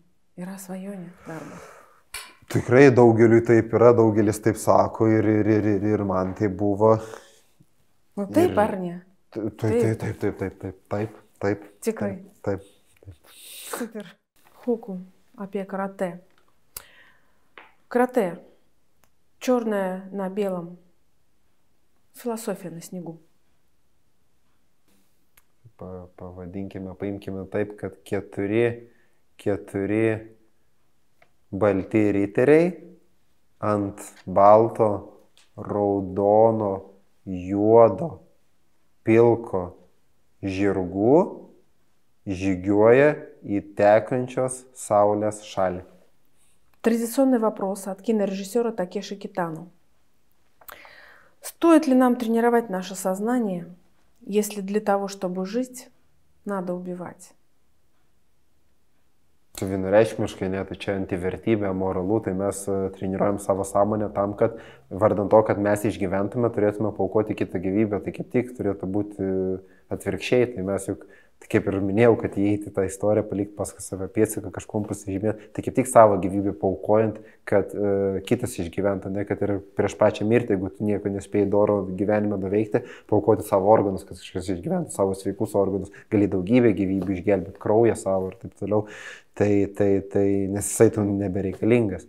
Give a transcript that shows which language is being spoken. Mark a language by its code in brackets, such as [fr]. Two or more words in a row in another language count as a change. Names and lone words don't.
[lt] Yra svajonė darbas. Tikrai daugeliui taip yra, daugelis taip sako ir man tai buvo. Nu taip ar ne? Taip. Tikrai. Taip. Super. Хуку apie карате. [ru] Карате. Черное на белом. Философия на снегу. [lt] Pavadinkime, paimkime taip, kad keturi balti riteriai ant balto, raudono, juodo, pilko žirgų žygiuoja į tekančios saulės šalį. [ru] Традиционный вопрос от кинорежиссера Такеши Китано. Стоит ли нам тренировать наше сознание, если для того, чтобы жить, надо убивать? [lt] Vienareikšmiškai, ne, tai čia antivertybė, moralu, tai mes treniruojam savo sąmonę tam, kad vardant to, kad mes išgyventume, turėtume paaukoti kitą gyvybę, tai kaip tik turėtų būti atvirkščiai, tai mes juk, tai kaip ir minėjau, kad įeiti tą istoriją, palikti paskui save pėdsaką, kažkuom pasižymėti, tai kaip tik savo gyvybę paaukojant, kad kitas išgyventų, ne, kad ir prieš pačią mirtį, jeigu tu nieko nespėjai doro gyvenime nuveikti, paaukoti savo organus, kad kažkas išgyventų savo sveikus organus, gali daugybę gyvybių išgelbėti, kraują savo ir taip toliau, tai nes jisai tu nebereikalingas.